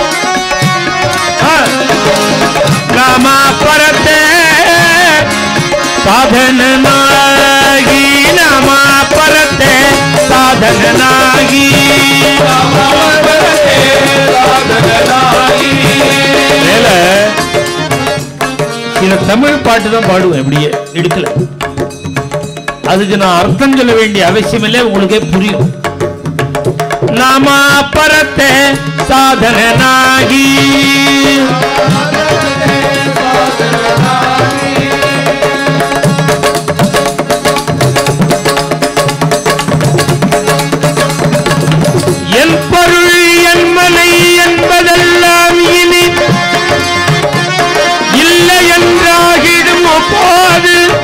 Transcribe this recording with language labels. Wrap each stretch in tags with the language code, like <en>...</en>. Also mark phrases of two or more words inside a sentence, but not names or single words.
<mr>नामा परते साधन नाही नामा परते साधन नाही नामा परते साधन नाही</mr> <ta>சில தமிழ் பாட்டு தான் பாடுவேன் இப்படியே எடுக்கல. அதுக்கு நான் அர்த்தம் சொல்ல வேண்டிய அவசியம் இல்லை, உங்களுக்கே புரியும்.</ta> <mr>नामा परते साधन नाही</mr> <ta>என் பொருள் என் மனை என்பதெல்லாம் இனி இல்லை என்றாகிடும் போது</ta>